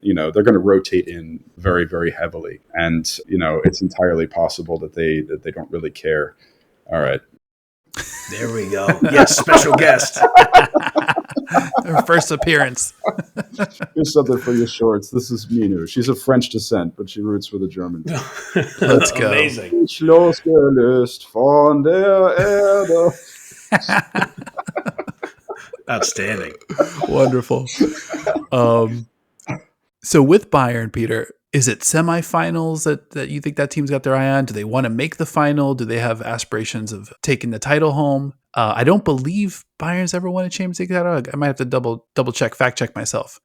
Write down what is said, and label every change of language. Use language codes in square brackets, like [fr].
[en] They're going to rotate in very, very heavily. And, it's entirely possible that they don't really care. All right. There we go. Yes, special guest. Her first appearance. Here's something for your shorts. This is Minu. She's of French descent, but she roots for the Germans. Let's go. Amazing. [de] Ich losgelöst von der Erde. [en] Outstanding. Wonderful. So with Bayern, Peter, is it semifinals that you think that team's got their eye on? Do they want to make the final? Do they have aspirations of taking the title home? I don't believe Bayern's ever won a Champions League title. I might have to double check, fact check myself.